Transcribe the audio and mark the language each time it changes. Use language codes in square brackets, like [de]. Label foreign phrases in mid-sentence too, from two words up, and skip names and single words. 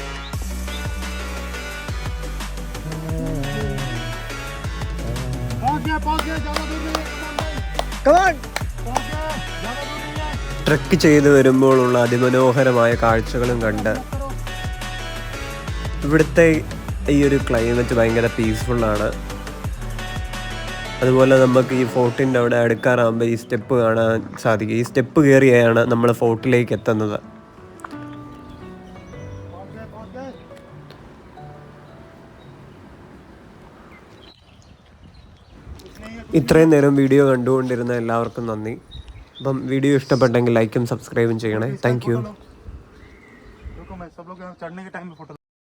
[hi] पहुंच गया, ज़्यादा दूर नहीं है. [en] Come on. [hi] पहुंच गया, ज़्यादा दूर नहीं है. [ml] ട്രെക്ക് ചെയ്ത് വരുമ്പോഴുള്ള അതിമനോഹരമായ കാഴ്ചകളും കണ്ട് ഇവിടുത്തെ ഈ ഒരു ക്ലൈമറ്റ് ഭയങ്കര പീസ്ഫുള്ളാണ്. അതുപോലെ നമുക്ക് ഈ ഫോർട്ടിൻ്റെ അവിടെ അടുക്കാറാകുമ്പോൾ ഈ സ്റ്റെപ്പ് കാണാൻ സാധിക്കും. ഈ സ്റ്റെപ്പ് കയറിയാണ് നമ്മൾ ഫോർട്ടിലേക്ക് എത്തുന്നത്. ഇത്രയും നേരം വീഡിയോ കണ്ടുകൊണ്ടിരുന്ന എല്ലാവർക്കും നന്ദി. അപ്പം വീഡിയോ ഇഷ്ടപ്പെട്ടെങ്കിൽ ലൈക്കും സബ്സ്ക്രൈബും ചെയ്യണേ. [en] Thank you. [hi] सब लोग चढ़ने के टाइम में फोटो